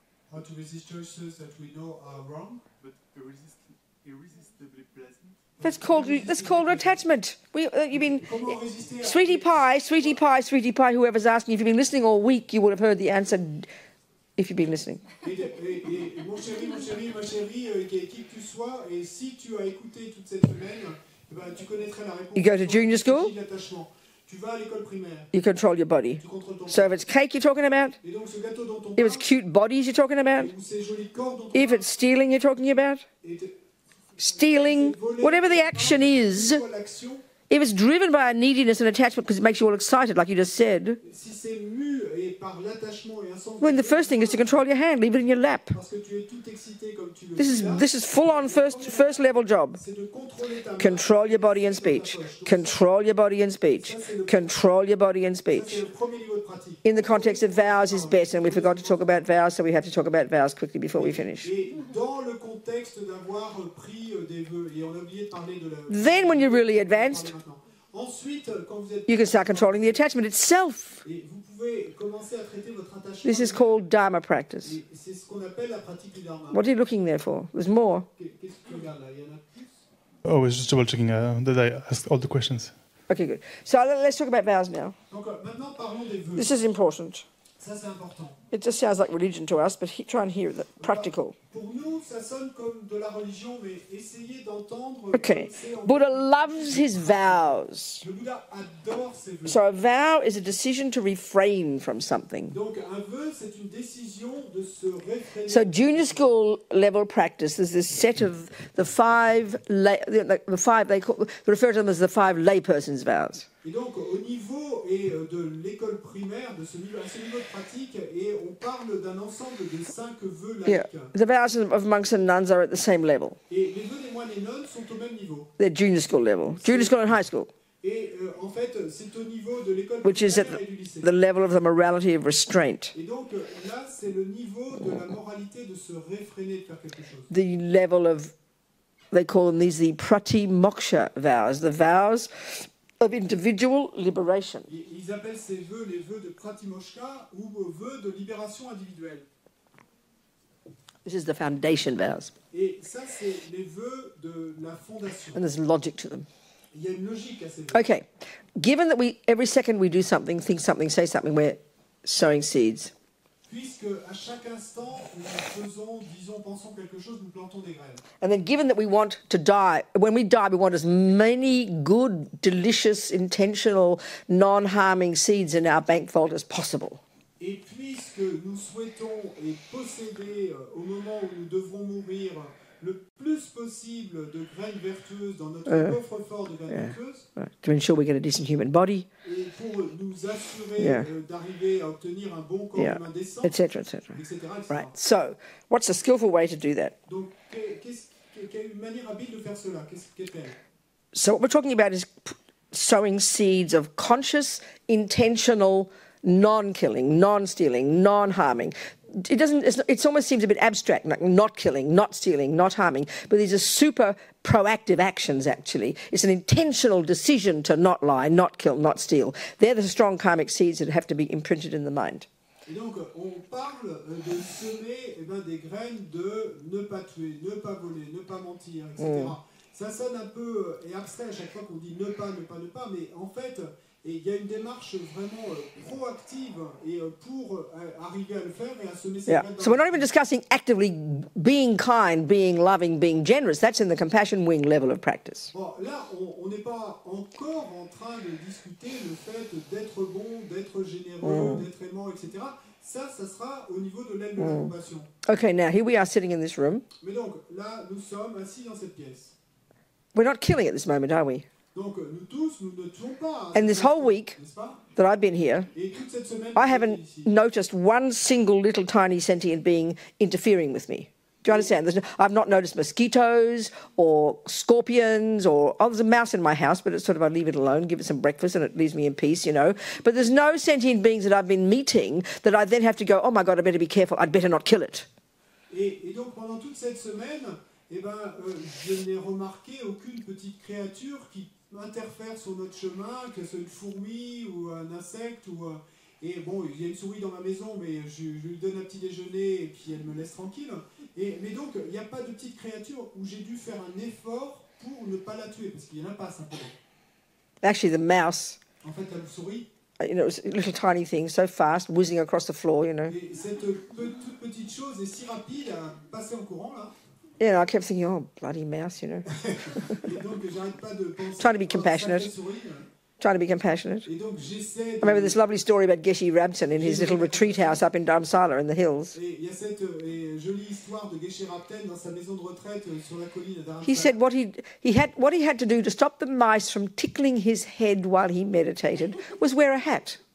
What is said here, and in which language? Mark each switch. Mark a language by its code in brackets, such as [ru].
[en] How to resist choices that we know are wrong. but irresistibly pleasant? That's called attachment. You've been, [fr] Comment résister à... [en] sweetie pie. Whoever's asking, if you've been listening all week, you would have heard the answer. If you've been listening. [fr] Et mon chéri, ma chérie, qui que tu sois, et si tu as écouté toute cette semaine, eh ben, tu connaîtrais la réponse. [en] You go to junior school. [fr] Tu vas à l'école primaire. [en] You control your body. [fr] Tu contrôles ton [en] So if it's cake you're talking about, [fr] Et donc ce gâteau dont on [en] if it's cute bodies you're talking about, [fr] ou ces jolis corps dont on [en] if it's stealing you're talking about, stealing, whatever the action is, [fr] l'action, [en] if it's driven by a neediness and attachment because it makes you all excited, like you just said, [fr] si c'est mu et par l'attachement et un sens [en] well, the first thing is to control your hand, leave it in your lap. [fr] parce que tu es tout excité comme tu le [en] This is full on first level job. [fr] c'est de contrôler ta main. [en] Control your body and speech. Control your body and speech. Control your body and [fr] C'est [en] speech. [fr] le premier niveau de pratique. [en] In the context of vows is better, and we forgot to talk about vows, so we have to talk about vows quickly before we finish. [fr] Et dans le contexte d'avoir pris des vœux, et on a oublié de parler de la... [en] Then when you're really advanced, [fr] Ensuite, quand vous êtes... [en] you can start controlling the attachment itself. [fr] Et vous pouvez commencer à traiter votre attachement. [en] This is called Dharma practice. [fr] Et c'est ce qu'on appelle la pratique du dharma. [en] What are you looking there for? There's more. [fr] Qu'est-ce que tu regardes là? Il y en a plus? [en] Oh, I was just double checking that I asked all the questions. Okay, good. So let's talk about vows now. [fr] Donc maintenant parlons des vœux. [en] This is important. [fr] Ça c'est important. [en] It just sounds like religion to us, but try and hear it practical. [fr] Pour nous, ça sonne comme de la religion, mais essayez d'entendre. [en] Okay. Buddha loves his vows. [fr] Le Bouddha adore ses vœux. [en] So a vow is a decision to refrain from something. [fr] Donc un vœu, c'est une décision de se réfréner. [en] So junior school level practice, there's this set of the five they refer to them as the five layperson's vows. [fr] Et donc au niveau de l'école primaire, à ce niveau de pratique, et on parle d'un ensemble de 5 vœux laïques. [en] Yeah, the vows of monks and nuns are at the same level. [fr] Et les vœux des moines et nonnes sont au même niveau. [en] They're junior school level, junior school and high school, [fr] Et en fait, c'est au niveau de l'école [en] which is at [fr] primaire et du lycée. [en] the level of the morality of restraint, [fr] Et donc là, c'est le niveau de la moralité de se réfréner de faire quelque chose. [en] the level of, they call them these the prati moksha vows, the vows of individual liberation. [fr] Ils appellent ces vœux les vœux de pratimoksha ou vœux de libération individuelle. [en] This is the foundation vows, [fr] Et ça, c'est les vœux de la fondation. [en] and there's logic to them. [fr] Il y a une logique à ces vœux. [en] Okay, given that every second we do something, think something, say something, we're sowing seeds. [fr] Puisque à chaque instant, nous faisons, disons, pensons quelque chose, nous plantons des graines. [en] And then given that we want to die, when we die, we want as many good, delicious, intentional, non-harming seeds in our bank vault as possible. [fr] Et puisque nous souhaitons et posséder au moment où nous devrons mourir le plus possible de graines vertueuses dans notre coffre-fort de graines vertueuses, [en] To ensure we get a decent human body, [fr] et pour nous assurer d'arriver à obtenir un bon corps humain décent, [en] etc., [fr] etc. [en] Right. So, what's a skillful way to do that? [fr] Donc, quelle manière habile de faire cela? Qu'est-elle? [en] So, what we're talking about is sowing seeds of conscious, intentional, non-killing, non-stealing, non-harming. It almost seems a bit abstract, like not killing, not stealing, not harming, but these are super proactive actions, actually. It's an intentional decision to not lie, not kill, not steal. They're the strong karmic seeds that have to be imprinted in the mind. [fr] Et donc, on parle de semer des graines de ne pas tuer, ne pas voler, ne pas mentir, etc. Ça sonne un peu abstrait à chaque fois qu'on dit ne pas, mais en fait, Et il y a une démarche vraiment proactive et pour arriver à le faire et à se mettre [en] Yeah. So we're not even discussing actively being kind, being loving, being generous. That's in the compassion wing level of practice. [fr] Bon, là, on n'est pas encore en train de discuter le fait d'être bon, d'être généreux, d'être aimant, etc. Ça sera au niveau de l'aide de la compassion. [en] Okay, now here we are sitting in this room. [fr] Mais donc, là, nous sommes assis dans cette pièce. [en] We're not killing at this moment, are we? [fr] Donc, nous tous, nous ne tuons pas. [en] And this whole week that I've been here, [fr] Et toute cette semaine, [en] I haven't noticed one single little tiny sentient being interfering with me. Do you understand? I've not noticed mosquitoes or scorpions or, oh, there's a mouse in my house, but it's sort of, I leave it alone, give it some breakfast and it leaves me in peace, you know. But there's no sentient beings that I've been meeting that I then have to go, oh my God, I better be careful, I'd better not kill it. [fr] Et donc, pendant toute cette semaine, eh ben, je n'ai remarqué aucune petite créature qui interfère sur notre chemin, que ce soit une fourmi ou un insecte. Et bon, il y a une souris dans ma maison, mais je lui donne un petit déjeuner et puis elle me laisse tranquille. Mais donc, il n'y a pas de petite créature où j'ai dû faire un effort pour ne pas la tuer, parce qu'il n'y en a pas simplement. [en] Actually, the mouse, [fr] En fait, la souris, [en] you know, it was a little tiny thing, so fast, whizzing across the floor, you know. [fr] et cette toute petite chose est si rapide à passer en courant, là. [en] You know, I kept thinking, oh, bloody mouse, you know. [fr] Et donc, j'arrête pas de penser... [en] Trying to be compassionate. Trying to be compassionate. [fr] Et donc, j'essaie [en] I remember this lovely story about Geshe Rabten in his little retreat house up in Dharamsala in the hills. [fr] Et il y a cette jolie histoire de Geshe Rabten dans sa maison de retraite sur la colline de Dharamsala. [en] He said what he had to do to stop the mice from tickling his head while he meditated was wear a hat.